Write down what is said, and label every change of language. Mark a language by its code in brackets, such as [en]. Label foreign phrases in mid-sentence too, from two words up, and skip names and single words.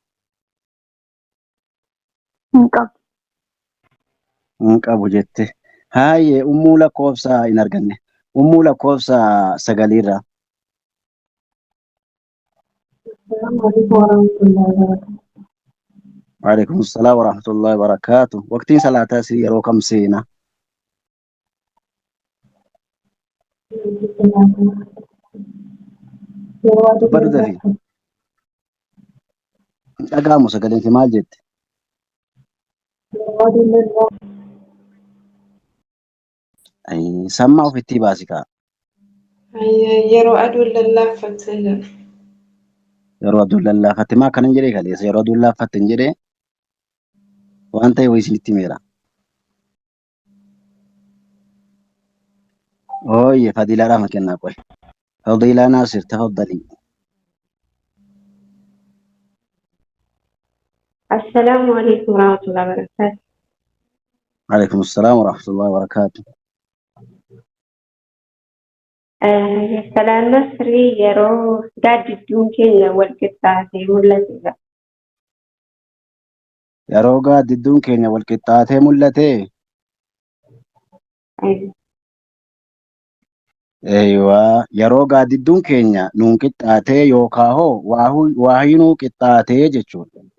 [om] Hin qabu. Hin qabu jette. Haayye ummuu lakkoofsa hin arganne. Ummuu lakkoofsa sagaliirra. [ar] وعليكم السلام ورحمة الله وبركاته. [om] Waqtiin salaataa si yeroo kam seena? Dubbadhu dafi. Dhagaamu sagaleen maal jette? Sammaa ofitti baasi kaa. Yeroo aduun lallaaffatte jedha. Yeroo aduun lallaaffatte maa akkanan jedhee kaleessa yeroo aduun lallaaffatte hin jedhee waan ta'e wayii isinitti himeera. Ooyye fadiilaadhaaf na kennaa qoy. Fadiilaa Naasir tafaddalii. [ar] السلام عليكم ورحمة الله وبركاته. وعليكم السلام ورحمة الله وبركاته. [om] Salaan Nasrii yeroo gaaddidduun keenya wal qixxaatee mul'atedha. Yeroo gaaddidduun keenya wal qixxaatee mul'ate. Eeyyawaa yeroo gaaddidduun keenya nuun qixxaatee yookaan hoo waahii nuu qixxaatee jechuudha.